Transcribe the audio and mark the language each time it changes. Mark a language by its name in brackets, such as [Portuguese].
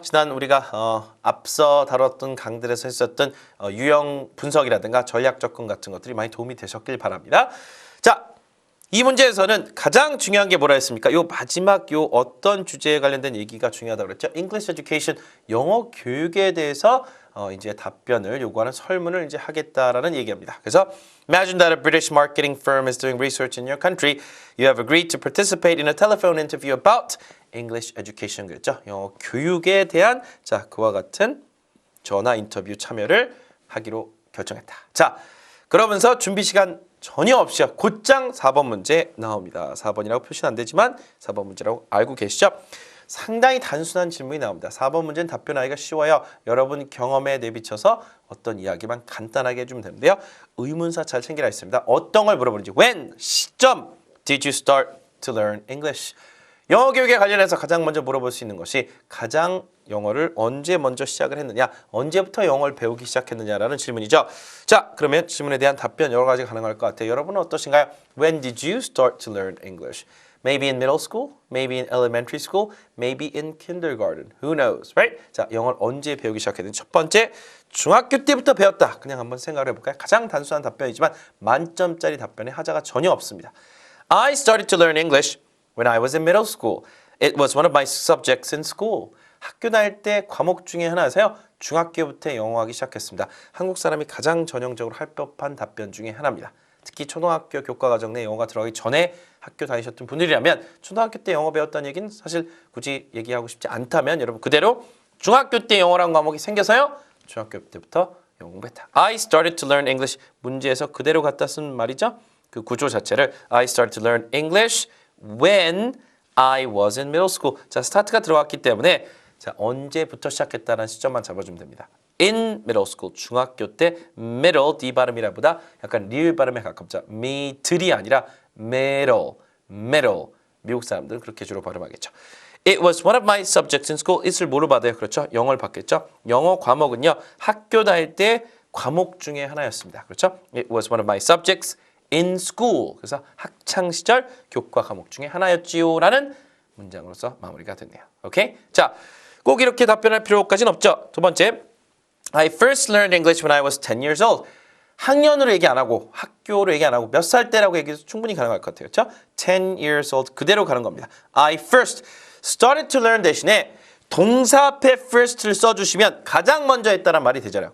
[Korean] 지난 우리가 앞서 다뤘던 강들에서 했었던 유형 분석이라든가 전략 접근 같은 것들이 많이 도움이 되셨길 바랍니다. 자, 이 문제에서는 가장 중요한 게 뭐라 했습니까? 요 마지막 요 어떤 주제에 관련된 얘기가 중요하다고 그랬죠? English Education, 영어 교육에 대해서 이제 답변을 요구하는 설문을 이제 하겠다라는 얘기입니다. 그래서 [English] Imagine that a British marketing firm is doing research in your country. You have agreed to participate in a telephone interview about English education. [Korean] 그랬죠? 영어 교육에 대한 자 그와 같은 전화 인터뷰 참여를 하기로 결정했다. 자, 그러면서 준비 시간 전혀 없이 곧장 4번 문제 나옵니다. 4번이라고 표시는 안 되지만 4번 문제라고 알고 계시죠? 상당히 단순한 질문이 나옵니다. 4번 문제는 답변하기가 쉬워요. 여러분 경험에 내비쳐서 어떤 이야기만 간단하게 해주면 되는데요. 의문사 잘 챙기라 했습니다. 어떤 걸 물어보는지 [English] When, 시점, did you start to learn English? [Korean] 영어 교육에 관련해서 가장 먼저 물어볼 수 있는 것이 가장 영어를 언제 먼저 시작을 했느냐, 언제부터 영어를 배우기 시작했느냐라는 질문이죠. 자, 그러면 질문에 대한 답변 여러 가지 가능할 것 같아요. 여러분은 어떠신가요? [English] When did you start to learn English? Maybe in middle school, maybe in elementary school, maybe in kindergarten. Who knows, right? [Korean] 자, 영어를 언제 배우기 시작했는지 첫 번째, 중학교 때부터 배웠다. 그냥 한번 생각을 해볼까요? 가장 단순한 답변이지만 만점짜리 답변에 하자가 전혀 없습니다. [English] I started to learn English when I was in middle school. It was one of my subjects in school. [Korean] 학교 다닐 때 과목 중에 하나여서요. 중학교부터 영어하기 시작했습니다. 한국 사람이 가장 전형적으로 할 법한 답변 중에 하나입니다. 특히 초등학교 교과과정 내 영어가 들어가기 전에 학교 다니셨던 분들이라면 초등학교 때 영어 배웠다는 얘기는 사실 굳이 얘기하고 싶지 않다면 여러분 그대로 중학교 때 영어라는 과목이 생겨서요. 중학교 때부터 영어 공부했다. [English] I started to learn English. [Korean] 문제에서 그대로 갖다 쓴 말이죠. 그 구조 자체를 [English] I started to learn English when I was in middle school. [Korean] 자, 스타트가 들어갔기 때문에 자, 언제부터 시작했다는 시점만 잡아주면 됩니다. [English] In middle school, [Korean] 중학교 때 middle, D 발음이라보다 약간 리을 발음에 가깝죠. middle이 아니라 middle, 미국 사람들은 그렇게 주로 발음하겠죠. [English] It was one of my subjects in school. [Korean] it을 뭐로 받아요? 그렇죠? 영어를 받겠죠? 영어 과목은요. 학교 다닐 때 과목 중에 하나였습니다. 그렇죠? [English] It was one of my subjects in school. [Korean] 그래서 학창 시절 교과 과목 중에 하나였지요. 라는 문장으로서 마무리가 됐네요. 오케이? 자, 꼭 이렇게 답변할 필요까지는 없죠. 두 번째, [English] I first learned English when I was 10 years old. [Korean] 학년으로 얘기 안 하고 학교로 얘기 안 하고 몇 살 때라고 얘기해서 충분히 가능할 것 같아요. 그렇죠? 10 years old 그대로 가는 겁니다. [English] I first started to learn [Korean] 대신에 동사 앞에 first를 써주시면 가장 먼저 했다는 말이 되잖아요.